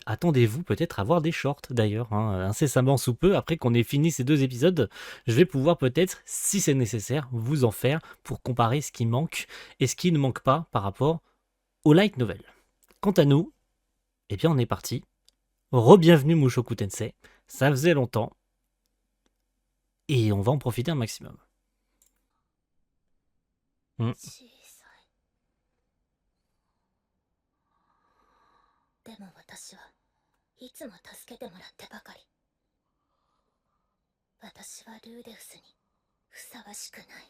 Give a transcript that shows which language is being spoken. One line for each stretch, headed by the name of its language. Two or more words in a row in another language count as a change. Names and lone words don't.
French: Attendez-vous peut-être à voir des shorts d'ailleurs, incessamment sous peu, après qu'on ait fini ces deux épisodes, je vais pouvoir peut-être, si c'est nécessaire, vous en faire pour comparer ce qui manque et ce qui ne manque pas par rapport au
English: light novel.
French: Quant à nous, eh bien on est parti. Re-bienvenue Mushoku Tensei, ça faisait longtemps. Et on va en profiter un maximum. Hmm.
Japanese: でも私はいつも助けてもらってばかり。私はルーデウスにふさわしくない。